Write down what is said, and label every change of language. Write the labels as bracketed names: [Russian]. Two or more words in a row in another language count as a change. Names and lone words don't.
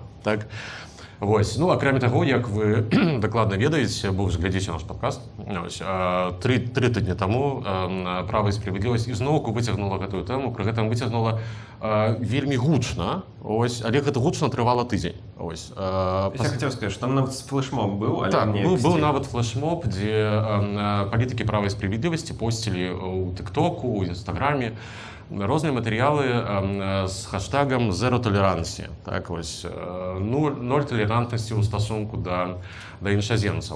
[Belarusian] Так? Вось. Ну, акрамя таго, як вы дакладна ведаеце, бо глядзіце наш падкаст, 3 тыдні таму Права і справядлівасць ізноўку выцягнула гэтую тэму, пры гэтым выцягнула вельмі гучна, Ось, але гэта гучна трывала тыдзень. Ось, [Russian] Я хотел сказать, что там нават флешмоб был, але [Belarusian] так, не быў эксцент. нават флешмоб, дзе палітыкі права і справядлівасці посцілі ў тыктоку, у інстаграме розныя матэрыялы з хаштагам «Zero Tolerance». Так, ось, нуль талерантнасці ў стасунку да іншаземцаў.